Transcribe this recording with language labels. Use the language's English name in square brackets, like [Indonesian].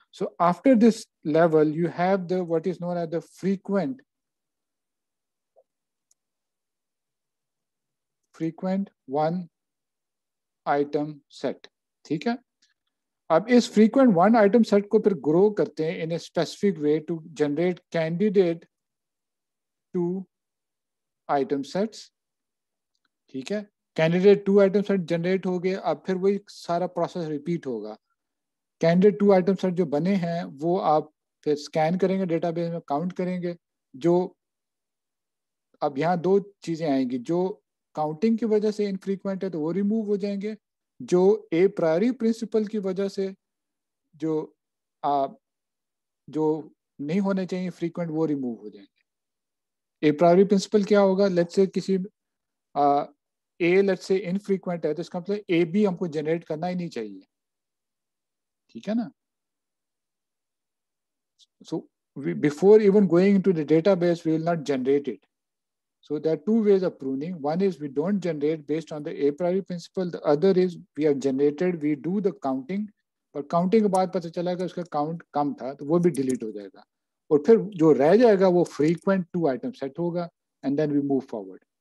[English] So after this level, you have the what is known as the frequent one item set. [Hindi] ठीक है? अब इस frequent one item set को फिर grow करते हैं [English] in a specific way to generate candidate 2 item sets. [Hindi] ठीक है? [English] Candidate 2 item set generate [Hindi] हो गए. अब फिर वही सारा process repeat होगा. Candidate 2 item set जो बने हैं वो आप फिर scan करेंगे database में, count करेंगे. जो अब यहाँ 2 चीजें आएंगी. जो काउंटिंग की वजह से इनफ्रीक्वेंट है तो वो रिमूव हो जाएंगे. जो ए प्रायोरी प्रिंसिपल की वजह से जो नहीं होने चाहिए फ्रीक्वेंट वो रिमूव हो जाएंगे. ए प्रायोरी प्रिंसिपल क्या होगा? लेट्स से किसी ए लेट्स से इनफ्रीक्वेंट है तो इसका मतलब ए बी हमको जनरेट करना ही नहीं चाहिए. ठीक है ना? [English] So before even going into the database we will not generate it. So there are 2 ways of pruning. One is we don't generate based on the a priori principle. The other is we have generated, we do the counting, but counting [Hindi] के बाद पता चला कि उसका count कम था तो वो भी delete हो जाएगा. और फिर जो रह जाएगा वो frequent 2 item set होगा [English] and then we move forward.